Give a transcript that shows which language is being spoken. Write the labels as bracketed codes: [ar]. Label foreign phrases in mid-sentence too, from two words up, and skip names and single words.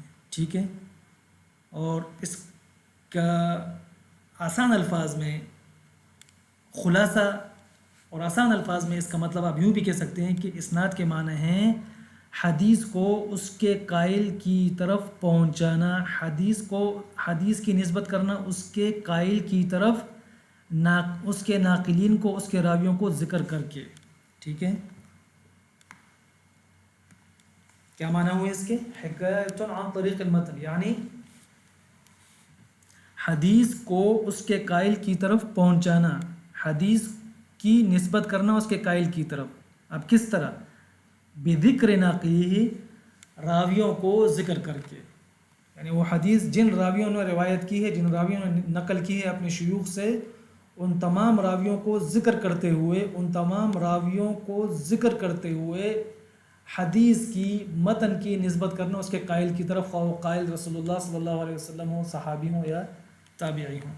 [ur] ٹھیک ہے، اور اس کا آسان الفاظ میں خلاصہ اور آسان الفاظ میں اس کا مطلب آپ یوں بھی کہہ سکتے ہیں کہ اسناد کے معنی ہیں حدیث کو اس کے قائل کی طرف پہنچانا، حدیث کی نسبت کرنا اس کے قائل کی طرف، اس کے ناقلین کو، اس کے راویوں کو ذکر کر کے. ٹھیک ہے، کیا معنی ہوئے اس کے؟ [ar] حکایت عن طریق المتن، [ur] یعنی حدیث کو اس کے قائل کی طرف پہنچانا، حدیث کی نسبت کرنا اس کے قائل کی طرف. اب کس طرح؟ [ar] بذکر ناقلیہ، [ur] راویوں کو ذکر کر کے، یعنی وہ حدیث جن راویوں نے روایت کی ہے، جن راویوں نے نقل کی ہے اپنے شیوخ سے، ان تمام راویوں کو ذکر کرتے ہوئے حدیث کی، متن کی نسبت کرنا اس کے قائل کی طرف، خواہ وہ قائل [ar] رسول اللہ صلی اللہ علیہ وسلم [ur] ہو، صحابی ہوں یا تابعی ہوں.